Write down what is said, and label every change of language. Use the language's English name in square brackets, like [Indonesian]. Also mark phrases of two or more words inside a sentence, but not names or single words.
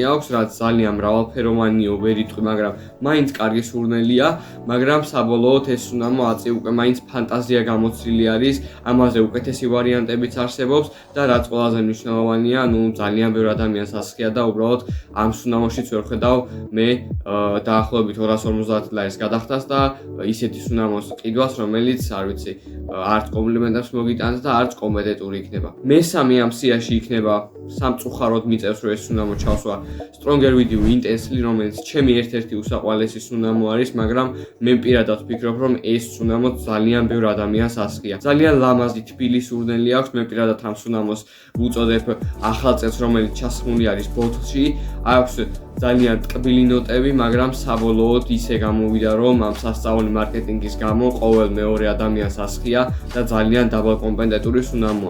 [Georgian] აქვს, რაც ძალიან მრავალფეროვანია, ვერ იტყვი, მაგრამ მაინც კარგი სურნელია, მაგრამ საბოლოოდ ეს სუნამო აწი უკვე მაინც ფანტაზია გამოცილი არის, ამაზე უკეთესი ვარიანტებიც არსებობს და რაც ყველაზე მნიშვნელოვანია, ძალიან ბევრი ადამიანს ასხია და უბრალოდ ამ სუნამოშიც ვერ ხედავ მე დაახლოებით 250 გადახდას და ისეთი სუნამოს ყიდვას, რომელიც არ ვიცი, არც კომპლიმენტებს მოგიტანს და არც კომპეტენტური იქნება. მესამე ამ სიაში იქნება სამწუხაროდ მიწევს რომ ეს სუნამო ჩავსვა Stronger with you intensely, რომელიც ჩემი ერთ-ერთი უსაყვარლესი სუნამო არის, მაგრამ მე პირადად ვფიქრობ, რომ ეს სუნამო ძალიან ბევრ ადამიანს ასხია. ძალიან ლამაზი თბილი სურნელი აქვს, მე პირადად ამ სუნამოს ვუწოდებ ახალ წელს, რომელიც ჩასხმული არის ბოთლში, აქვს ძალიან ტკბილი ნოტები, მაგრამ საბოლოოდ ისე გამოვიდა, რომ ამ სასწაული მარკეტინგის გამო ყოველ მეორე ადამიანს ასხია და ძალიან დაბალკომპეტენტური სუნამოა.